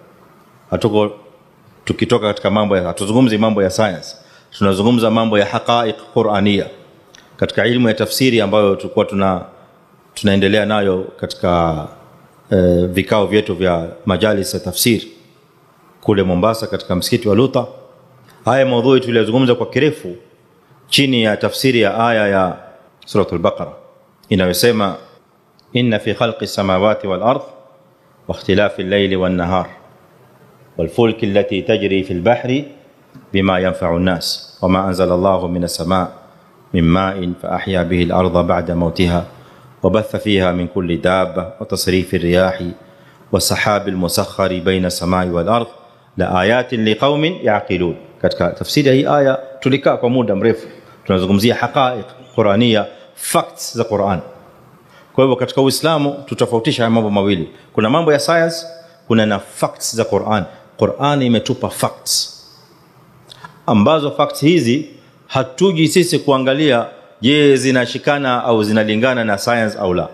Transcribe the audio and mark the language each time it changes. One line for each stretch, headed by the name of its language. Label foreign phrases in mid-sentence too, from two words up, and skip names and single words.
Swahili: Tukitoka katika mambo ya, hatuzungumzi mambo ya science, tunazungumza mambo ya
Arabic: حقائق قرآنية
Swahili: katika elimu ya tafsiri ambayo tulikuwa tunaendelea nayo katika vikao vyetu vya majalis ya tafsiri kule Mombasa katika msikiti wa Luta. Haya maudhui tuliyozungumza kwa kirefu chini ya tafsiri ya aya ya suratul Baqara inayosema inna
Arabic: في خلق السماوات والأرض واختلاف الليل والنهار والفلك التي تجري في البحر بما ينفع الناس وما أنزل الله من السماء من ماء فأحيا به الأرض بعد موتها وبث فيها من كل دابة وتصريف الرياح والسحاب المسخر بين السماء والأرض لآيات لقوم يعقلون.
Swahili: katika tafsiri ya hii aya tulikaa kwa muda mrefu tunazungumzia
Arabic: حقائق قرآنية,
Swahili: facts za Qur'an. Kwa hivyo katika Uislamu tutofautisha mambo mawili, kuna mambo ya science, kuna na facts za Qur'an. Qur'an imetupa facts ambazo facts hizi hatuji sisi kuangalia je zinashikana au zinalingana na science au la.